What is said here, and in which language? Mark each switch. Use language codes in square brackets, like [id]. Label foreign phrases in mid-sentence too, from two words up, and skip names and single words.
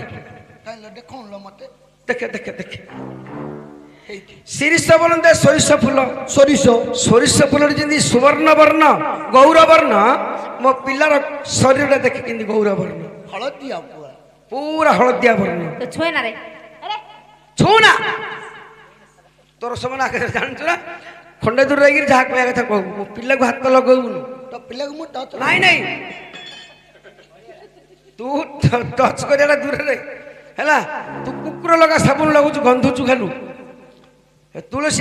[or] ତାହେଲେ ଦେଖଉନ ମତେ ଦେଖେ ଦେଖେ ଦେଖେ ହେଇଛି ଶିରିଷ ବୋଲନ୍ତେ ସୋରିଷ ଫୁଲ ସୋରିଷ ସୋରିଷ ଫୁଲରେ ଯେମିତି ସୁବର୍ଣ୍ଣ ବର୍ଣ୍ଣ ଗୌର ବର୍ଣ୍ଣ ମୋ ପିଲାର ଶରୀରଟା ଦେଖେ କେମିତି ଗୌର ବର୍ଣ୍ଣ ହଳଦିଆ ପୁରା ପୁରା ହଳଦିଆ ବର୍ଣ୍ଣ ତୋ ଛୁଏ ନା ରେ ଅରେ ଛୁଉନା ତୋର ସେମାନେ ଆଗରେ ଜାଣିଛୁ ନା ଖଣ୍ଡେ ଦୂର ରହିକିରି ଯାହା କହିବା କଥା କହୁ ମୋ ପିଲାକୁ ହାତ ଲଗଉନୁ ତୋ ପିଲାକୁ ମୁଁ ଟଚ୍ ନାଇଁ ନାଇଁ ତୁ ଟଚ୍ କରିବାଟା ଦୂରରେ ହେଲା ତୁ କୁକୁର ଲଗା ସାବୁନ ଲଗାଉଛୁ ଗନ୍ଧୁଛୁ ଖାଲୁ ତୁଳସୀ